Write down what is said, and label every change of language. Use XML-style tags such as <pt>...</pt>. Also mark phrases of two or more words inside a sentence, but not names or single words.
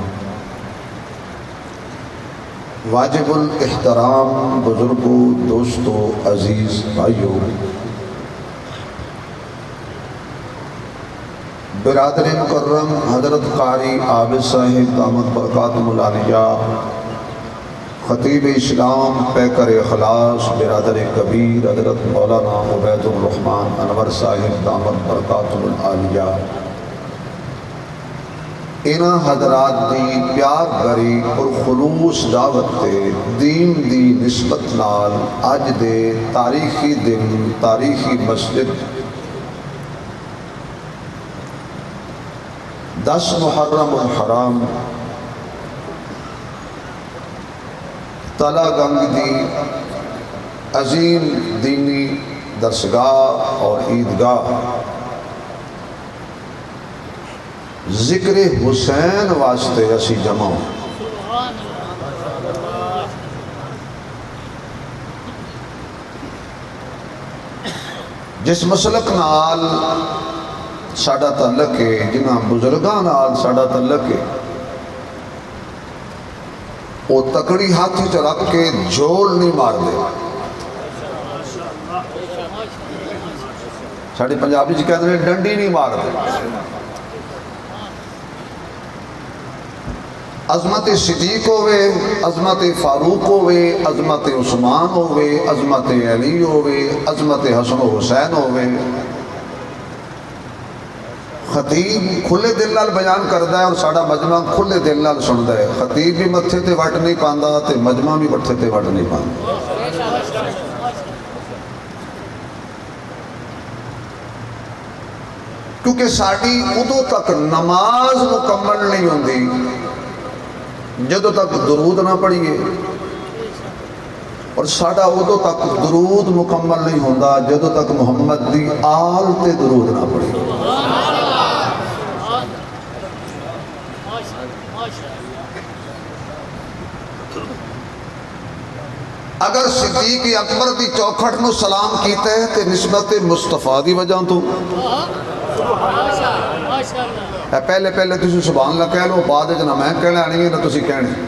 <ur>واجب الاحترام بزرگوں، دوستوں، عزیز بھائیوں، برادر مکرم حضرت قاری عابد صاحب دامت برکاتہ العالیہ، خطیب اسلام پیکر اخلاص برادر کبیر حضرت مولانا عبید الرحمن انور صاحب دامت برکاتہ العالیہ،</ur> <pa>انہاں حضرات دی پیار بھری اور خلوص دعوت تے دین دی نسبت نال اج دے تاریخی دن تاریخی مسجد 10 محرم الحرام تلا گنگ دی عظیم دینی درسگاہ اور عیدگاہ ذکر حسین واسطے اسی جمع ہوں۔ جس مسلک نال ساڈا تعلق ہے، جنہاں بزرگاں نال ساڈا تعلق ہے، وہ تکڑی ہاتھ چ رکھ کے جھول نہیں مار دے۔ ساڑی پنجابی جی</pa> <ur>کہتے ہیں</ur> <pa>ڈنڈی نہیں مار دے۔ عظمت صدیق ہوئے، عظمت فاروق ہوئے، عظمت عثمان ہوئے، عظمت علی ہوئے، عظمت حسن و حسین ہوئے، خطیب کھلے دل نال بیان کردا ہے اور ساڑا مجمع کھلے دل نال سندا ہے۔ خطیب بھی متھے تے وٹ نہیں پاندا تے مجمع بھی متھے تے وٹ نہیں پاندا۔ کیونکہ ساڑی ادو تک نماز مکمل نہیں ہوندی جدو تک درود نہ پڑھیے، اور ساڑا ادو تک درود مکمل نہیں ہوندا جدو تک محمد دی آل تے درود نہ پڑھیے۔ اگر صدیق اکبر دی چوکھٹ نو سلام کیتے ہیں تے نسبت مصطفیٰ دی وجہ تو پہلے تسی سبحان اللہ کہہ لو، بعد نہ میں کہنا نہیں ہے نہ تسی کہنے۔</pa>